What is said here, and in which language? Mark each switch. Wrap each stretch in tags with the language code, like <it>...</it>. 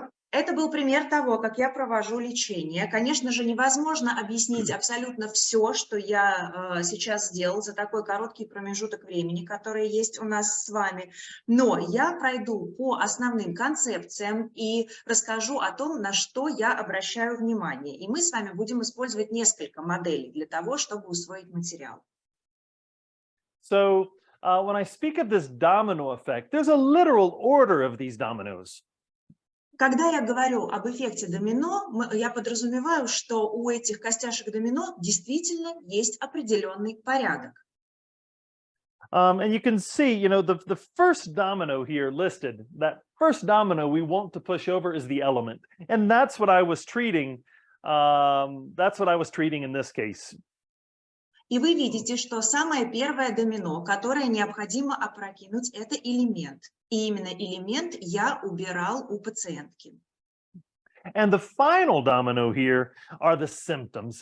<ru>Это был пример того, как я провожу лечение. Конечно же, невозможно объяснить абсолютно все, что я сейчас сделал за такой короткий промежуток времени, который есть у нас с вами. Но я пройду по основным концепциям и расскажу о том, на что я обращаю внимание. И мы с вами будем использовать несколько моделей для того, чтобы усвоить материал.</ru> <en>So, when I speak of this domino effect, there's a literal order of these dominoes.</en> <ru>Когда я говорю об эффекте домино, я подразумеваю, что у этих костяшек домино действительно есть определенный порядок.</ru> <en>And you can see, the first domino here listed, that first domino we want to push over is the element. And that's what I was treating. That's what I was treating in this case.</en> <ru>И вы видите, что самое первое домино, которое необходимо опрокинуть, это элемент. И именно элемент я убирал у пациентки.</ru> <en>And the final domino here are the symptoms.</en>